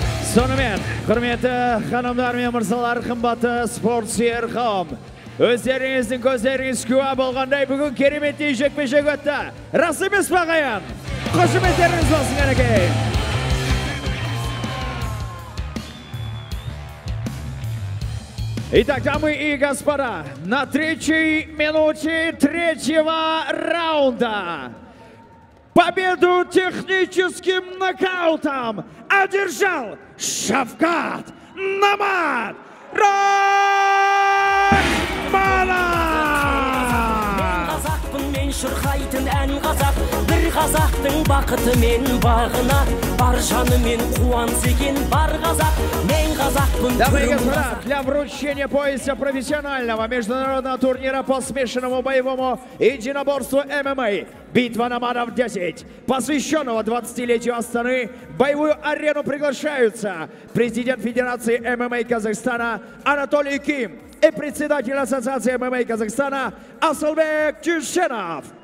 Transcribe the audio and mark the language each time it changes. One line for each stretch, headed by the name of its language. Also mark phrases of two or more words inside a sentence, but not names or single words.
Kazakh: Сонымен, құрметті ханымдар мен мырзалар, қымбатты спортсүйер қауым. Өздеріңіздің көздеріңіз куә болғандай бүгін кереметтей жекпе-жек өтті. Рас емес пе ағайын? Қошеметтеріңіз болсын кәнекей.
Russian: Итак, дамы и господа, на 3-й минуте 3-го раунда победу техническим нокаутом одержал Шавкат Намат
Kazakh: шырқайтын ән қазақ, бір қазақтың бақыты мен бағына, бар жаны мен қуаныс екен бар қазақ, мен қазақпын.
Russian: Дамы и господа, для вручения пояса профессионального международного турнира по смешанному боевому единоборству ММА «Битва номадов 10», посвященного 20-летию Астаны, в боевую арену приглашаются президент Федерации ММА Казахстана Анатолий Ким и председатель Ассоциации ММА Казахстана Асылбек Тюшенов.